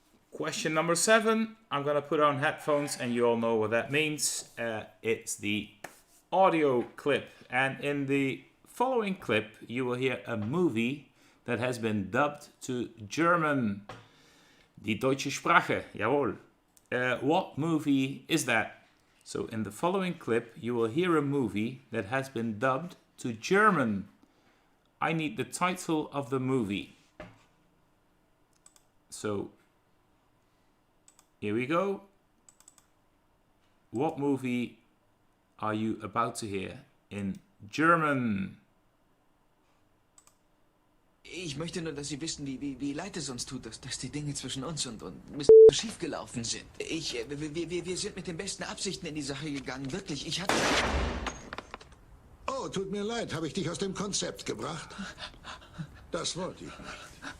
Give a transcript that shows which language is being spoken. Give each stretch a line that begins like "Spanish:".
English: Question number 7. I'm gonna put on headphones and you all know what that means. It's the audio clip. And in the following clip, you will hear a movie that has been dubbed to German.
German: Die deutsche Sprache, jawohl.
English: What movie is that? So in the following clip, you will hear a movie that has been dubbed to German. I need the title of the movie. So here we go. What movie are you about to hear in German?
German: Ich möchte nur, dass Sie wissen, wie leid es uns tut, dass die Dinge zwischen uns und Mr. schief gelaufen sind. Wir sind mit den besten Absichten in die Sache gegangen, wirklich. Ich hatte... Oh, tut mir leid, habe ich dich aus dem Konzept gebracht? Das wollte ich nicht.